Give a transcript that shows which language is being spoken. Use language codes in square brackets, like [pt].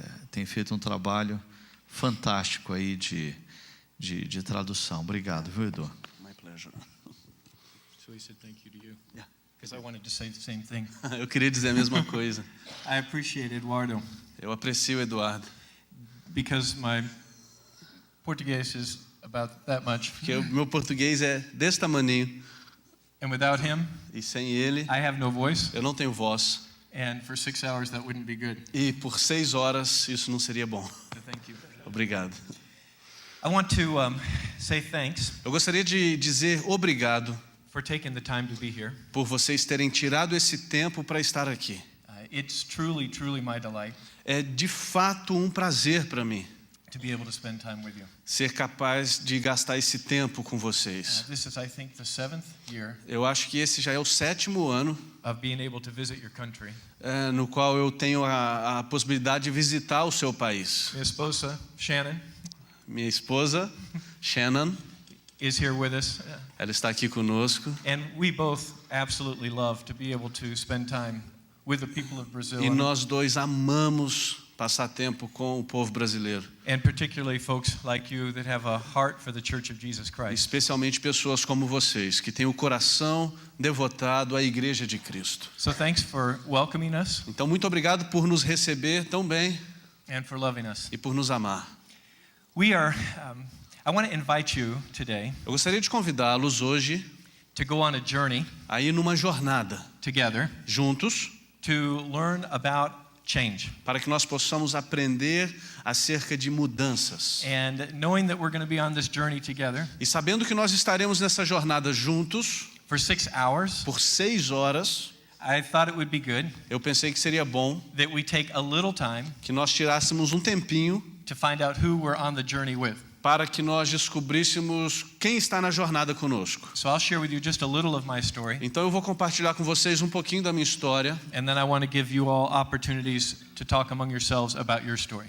[pt] Tem feito um trabalho fantástico aí de tradução. Obrigado, viu, Edu? [en] My pleasure. So he said thank you to you. Yeah. Because I wanted to say the same thing. [pt] Eu queria dizer a mesma coisa. [en] I appreciate Eduardo [pt] Eu aprecio o Eduardo, [en] because my Portuguese is about that much. [pt] porque o meu português é desse tamaninho, [en] And without him, [pt] e sem ele [en] I have no voice. [pt] eu não tenho voz. [en] And for 6 hours, that wouldn't be good. [pt] E por 6 horas isso não seria bom. [en] So thank you. [pt] Obrigado. [en] I want to say thanks [pt] Eu gostaria de dizer obrigado [en] for taking the time to be here. [pt] por vocês terem tirado esse tempo para estar aqui. [en] It's truly, truly my delight [pt] É de fato um prazer para mim [en] to be able to spend time with you. [pt] ser capaz de gastar esse tempo com vocês. [en] This is, I think, the 7th year [pt] Eu acho que esse já é o 7º ano [en] of being able to visit your country. [pt] no qual eu tenho a possibilidade de visitar o seu país. Minha esposa, Shannon, Minha esposa, Shannon, [en] is here with us. [pt] ela está aqui conosco. [en] And we both absolutely love to be able to spend time with the people of Brazil. [pt] E nós dois amamos passar tempo com o povo brasileiro. [en] and particularly folks like you that have a heart for the Church of Jesus Christ. [pt] Especialmente pessoas como vocês, que têm o coração devotado à Igreja de Cristo. [en] So thanks for welcoming us [pt] Então, muito obrigado por nos receber tão bem [en] and for loving us. [pt] e por nos amar. [en] I want to invite you today [pt] Eu gostaria de convidá-los hoje [en] to go on a journey [pt] a ir numa jornada [en] together [pt] juntos, [en] to learn about change. [pt] para que nós possamos aprender acerca de mudanças. [en] And knowing that we're going to be on this journey together [pt] E sabendo que nós estaremos nessa jornada juntos [en] for 6 hours, [pt] por 6 horas, [en] I thought it would be good [pt] eu pensei que seria bom [en] that we take a little time [pt] que nós tirássemos um tempinho [en] to find out who we're on the journey with. [pt] para que nós descobríssemos quem está na jornada conosco. [en] So I'll share with you just a little of my story, [pt] Então eu vou compartilhar com vocês um pouquinho da minha história [en] and then I want to give you all opportunities to talk among yourselves about your story.